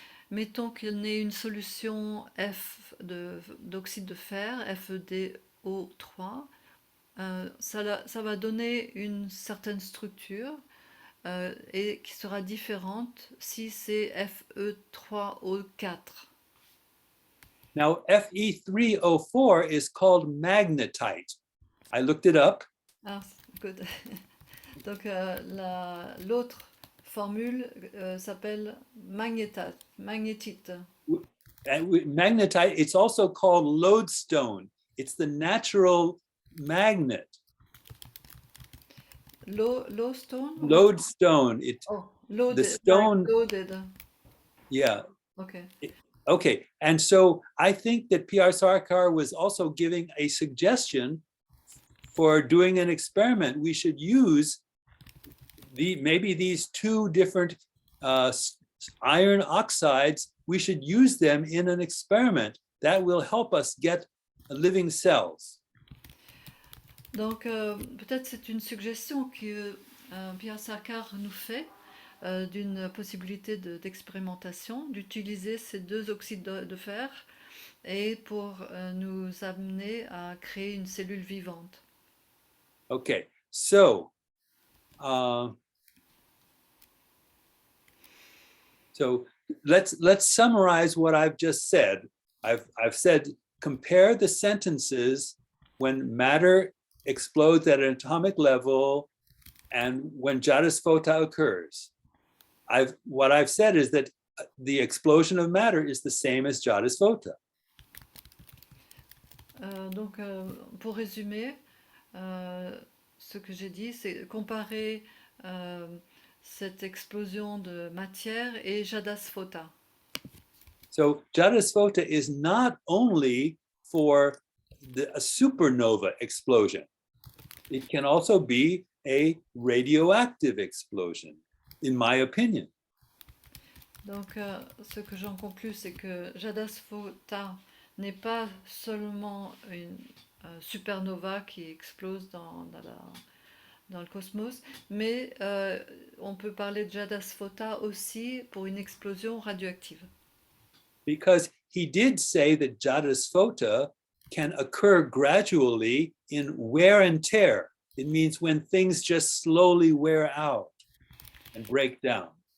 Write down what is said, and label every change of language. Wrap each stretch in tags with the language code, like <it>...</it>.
<fr>Mettons qu'il y ait une solution d'oxyde de fer, FeDO3, ça va donner une certaine structure et qui sera différente si c'est Fe3O4.</fr> <en>Now, Fe3O4 is called magnetite. I looked it up. Ah, good.</en> <fr>Donc l'autre formule s'appelle magnétite.</fr> <en>And magnetite, it's also called lodestone. It's the natural magnet. Lodestone? Lodestone. Loaded, the stone. like loaded. Yeah. Okay. Okay. And so I think that P.R. Sarkar was also giving a suggestion for doing an experiment. We should use maybe these two different iron oxides. We should use them in an experiment that will help us get living cells.</en> <fr>Donc peut-être c'est une suggestion que P.R. Sarkar nous fait d'une possibilité d'expérimentation, d'utiliser ces deux oxydes de fer et pour nous amener à créer une cellule vivante.</fr> <en>Okay, so let's summarize what I've just said. I've said compare the sentences when matter explodes at an atomic level and when Jadasphota occurs. What I've said is that the explosion of matter is the same as Jadasphota.</en> <fr>Donc, pour résumer, ce que j'ai dit, c'est comparer cette explosion de matière et Jadasphota.</fr> <en>So Jadasphota is not only for a supernova explosion. It can also be a radioactive explosion, in my opinion.</en> <fr>Donc, ce que j'en conclus, c'est que Jadasphota n'est pas seulement une supernova qui explose dans le cosmos, mais on peut parler de Jadasphota aussi pour une explosion radioactive.</fr> <en>Because he did say that Jadasphota can occur gradually in wear and tear. It means when things just slowly wear out and break down.</en>